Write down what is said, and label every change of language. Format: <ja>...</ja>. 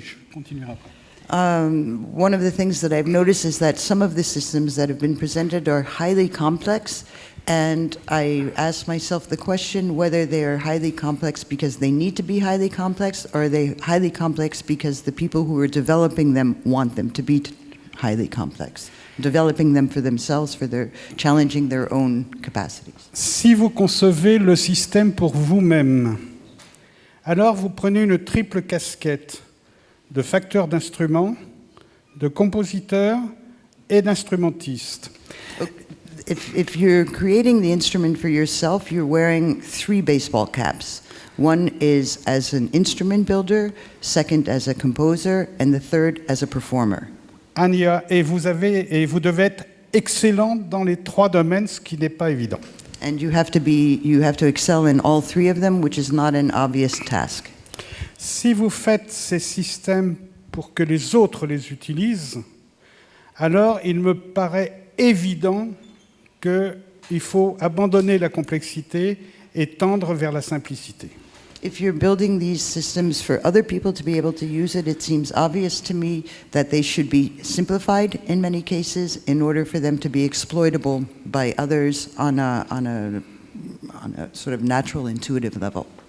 <fr>Je continuerai après.</fr> <en>One of the things that I've noticed is that some of the systems that have been presented are highly complex, and I ask myself the question whether they are highly complex because they need to be highly complex, or are they highly complex because the people who are developing them want them to be highly complex, developing them for themselves, challenging their own capacities.</en> <fr>Si vous concevez le système pour vous-même, alors vous prenez une triple casquette de facteur d'instrument, de compositeur et d'instrumentiste.</fr> <en>If you're creating the instrument for yourself, you're wearing 3 baseball caps. One is as an instrument builder, second as a composer, and the third as a performer.</en> <fr>Et vous devez être excellent dans les 3 domaines, ce qui n'est pas évident.</fr> <en>And you have to excel in all 3 of them, which is not an obvious task.</en> <fr>Si vous faites ces systèmes pour que les autres les utilisent, alors il me paraît évident qu'il faut abandonner la complexité et tendre vers la simplicité.</fr> <en>If you're building these systems for other people to be able to use it, it seems obvious to me that they should be simplified in many cases in order for them to be exploitable by others on a sort of natural, intuitive level.</en>